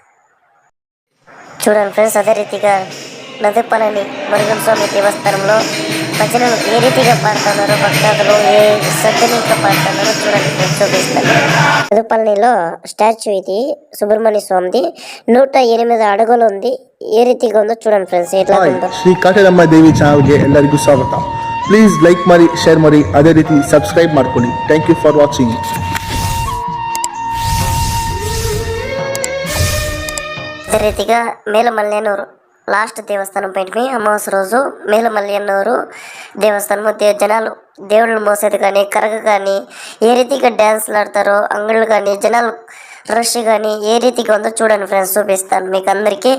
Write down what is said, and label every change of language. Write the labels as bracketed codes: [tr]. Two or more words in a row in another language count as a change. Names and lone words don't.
[te] అదే రీతిగా నదుపాలని మురుగన్ స్వామి దేవస్థానంలో భజనలు ఏ రీతిగా పాడుతున్నారో, భక్తాదులు ఏ శ్రద్ధనీయంగా పాడుతున్నారో చూడండి ఫ్రెండ్స్, చూపిస్తాను. నదుపాలనిలో స్టాచ్యూ ఇది సుబ్రహ్మణ్య స్వామిది, 108 అడుగులు ఉంది. ఏ రీతిగా ఉందో చూడండి ఫ్రెండ్స్, ఎట్లా ఉందో. [kn] ಶ್ರೀ ಕಾಟೇರಮ್ಮ ದೇವಿ ಚಾನಲ್ಗೆ ಎಲ್ಲರಿಗೂ ಸ್ವಾಗತ. ಪ್ಲೀಸ್ ಲೈಕ್ ಮಾಡಿ, ಶೇರ್ ಮಾಡಿ, ಅದೇ ರೀತಿ ಸಬ್ಸ್ಕ್ರೈಬ್ ಮಾಡ್ಕೊಳ್ಳಿ. [en] thank you for watching. [te] అదే రీతిగా మేలుమల్లేనూరు లాస్ట్ దేవస్థానం పైన అమావాస్య రోజు మేలుమల్లేనూరు దేవస్థానము జనాలు దేవుళ్ళు మోసేది కానీ, కరగ కానీ, ఏ రీతిగా డ్యాన్స్లు ఆడతారో, అంగళ్ళు కానీ, జనాలు రష్ కానీ ఏ రీతిగా ఉందో చూడండి ఫ్రెండ్స్, చూపిస్తాను మీకు అందరికీ.